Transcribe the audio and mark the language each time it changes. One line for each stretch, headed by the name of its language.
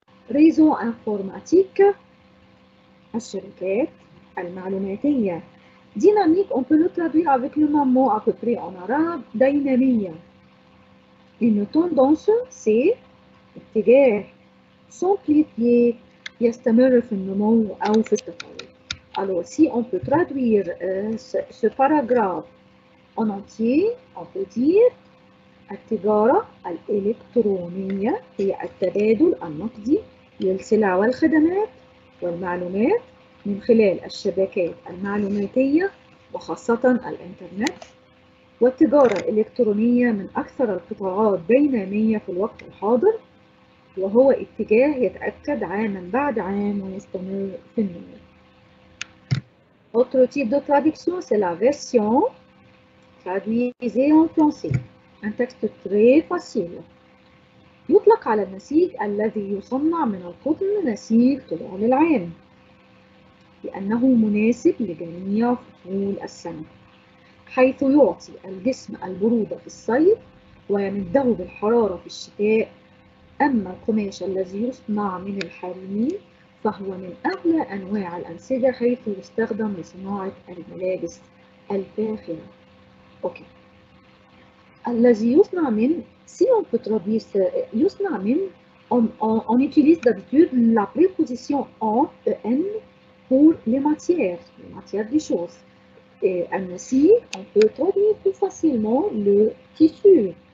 French: réseau informatique,
Arabic: الشبكات المعلوماتية.
French: Dynamique, on peut le traduire avec le même mot à peu près en arabe,
Arabic: دينامية.
French: Une tendance, c'est
Arabic: اتجاه.
French: s'amplifier,
Arabic: يستمر في النمو أو في التطور.
French: Alors, si on peut traduire ce paragraphe en entier, on peut dire
Arabic: التجارة الإلكترونية هي التبادل النقدي للسلع والخدمات والمعلومات من خلال الشبكات المعلوماتية وخاصة الإنترنت. والتجارة الإلكترونية من أكثر القطاعات دينامية في الوقت الحاضر، وهو اتجاه يتأكد عاماً بعد عام ويستمر في النمو.
French: Autre type de traduction, c'est la version traduisée en français. Un texte très facile.
Arabic: يطلق على النسيج الذي يصنع من القطن نسيج طوال العام لأنه مناسب لجميع فصول السنة، حيث يعطي الجسم البرودة في الصيف ويمده بالحرارة في الشتاء. أما القماش الذي يصنع من الحرير فهو من أغلى أنواع الأنسجة، حيث يستخدم لصناعة الملابس الفاخرة. أوكي. الذي يصنع من,
French: si on peut traduire
Arabic: يصنع من,
French: on utilise d'habitude la préposition en, en pour les matières des choses. Et ainsi, on peut traduire plus facilement le tissu.